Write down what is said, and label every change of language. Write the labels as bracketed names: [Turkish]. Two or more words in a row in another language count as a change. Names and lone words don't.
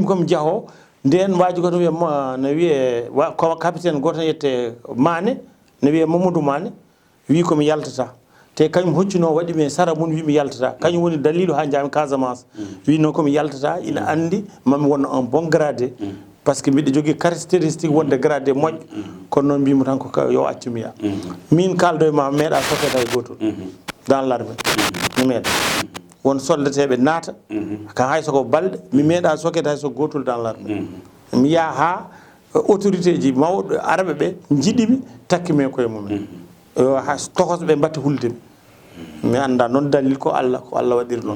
[Fula] komi jaaho nden waji ko to wiye no wiye capitaine goto yette Mané no wiye Mamadou Mané wi komi yaltata te kañum hoccino waɗi men sara mum wimi yaltata kañum woni dalilu ha jami Casamance wi noon komi yaltata ina andi mami wonno [French] un bon gradé par ce que [Fula] mbiɗa jogui caractéristique wonde gradé moƴƴo kono noon mbimo tan ko yo accumi ya min kaldo e ma meeɗa sokkede hay gotol [French] dans l'armée [Fula] mi meeɗa won soldateɓe naata kan hay soko balɗe mi meeɗa sokkede hay so gotol [French] dans l'armée [Fula] mi yaha ha autorité ji mawɗo araɓe ɓe jiɗimi takkimi koye mumen ha tokosoɓe mbatta huldemi mi anda noon dalil ko Allah waɗiri noon